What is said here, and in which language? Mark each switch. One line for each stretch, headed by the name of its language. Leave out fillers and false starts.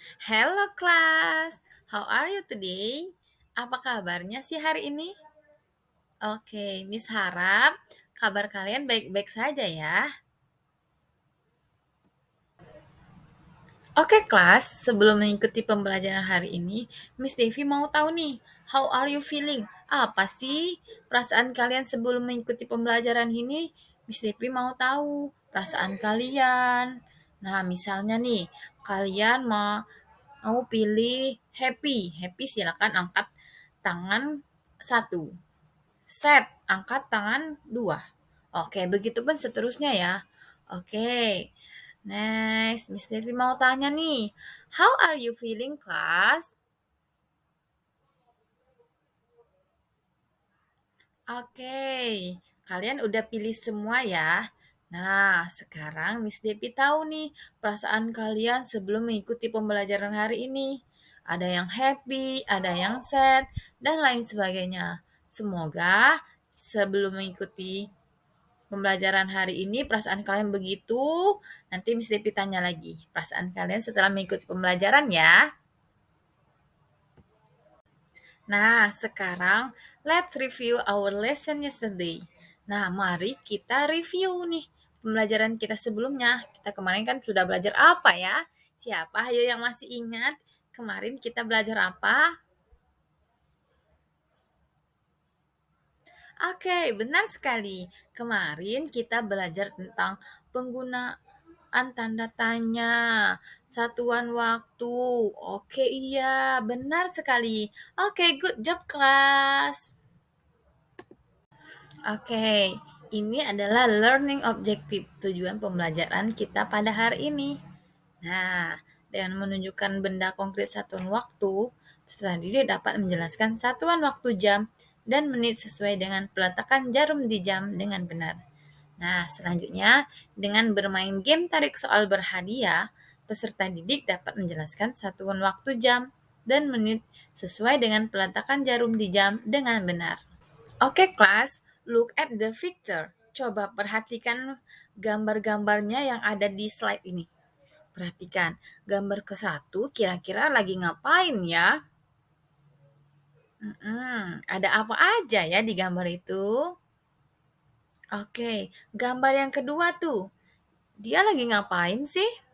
English: Hello class, how are you today?
Indonesian: Apa kabarnya sih hari ini? Oke, Miss harap kabar kalian baik-baik saja ya. Oke kelas, sebelum mengikuti pembelajaran hari ini, Miss Devi mau tahu nih,
English: how are you feeling?
Indonesian: Apa sih perasaan kalian sebelum mengikuti pembelajaran ini? Miss Devi mau tahu perasaan kalian. Nah, misalnya nih, kalian mau pilih happy. Happy silakan angkat tangan satu. Sad, angkat tangan dua. Oke, begitu pun seterusnya ya. Oke, next, Miss Devi mau tanya nih.
English: How are you feeling, class?
Indonesian: Oke, kalian udah pilih semua ya. Nah, sekarang Miss Devi tahu nih perasaan kalian sebelum mengikuti pembelajaran hari ini. Ada yang happy, ada yang sad, dan lain sebagainya. Semoga sebelum mengikuti pembelajaran hari ini perasaan kalian begitu. Nanti Miss Devi tanya lagi perasaan kalian setelah mengikuti pembelajaran ya. Nah, sekarang
English: let's review our lesson yesterday.
Indonesian: Nah, mari kita review nih pembelajaran kita sebelumnya. Kita kemarin kan sudah belajar apa ya? Siapa ayo yang masih ingat kemarin kita belajar apa? Oke, benar sekali. Kemarin kita belajar tentang penggunaan tanda tanya, satuan waktu. Oke, iya, benar sekali. Oke,
English: good job,
Indonesian: kelas. Oke, ini adalah
English: learning objective,
Indonesian: tujuan pembelajaran kita pada hari ini. Nah, dengan menunjukkan benda konkret satuan waktu, peserta didik dapat menjelaskan satuan waktu jam dan menit sesuai dengan peletakan jarum di jam dengan benar. Nah, selanjutnya, dengan bermain game tarik soal berhadiah, peserta didik dapat menjelaskan satuan waktu jam dan menit sesuai dengan peletakan jarum di jam dengan benar.
English: Oke, kelas, look at the picture.
Indonesian: Coba perhatikan gambar-gambarnya yang ada di slide ini. Perhatikan, gambar ke satu kira-kira lagi ngapain ya? Ada apa aja ya di gambar itu? Oke, gambar yang kedua tuh, dia lagi ngapain sih?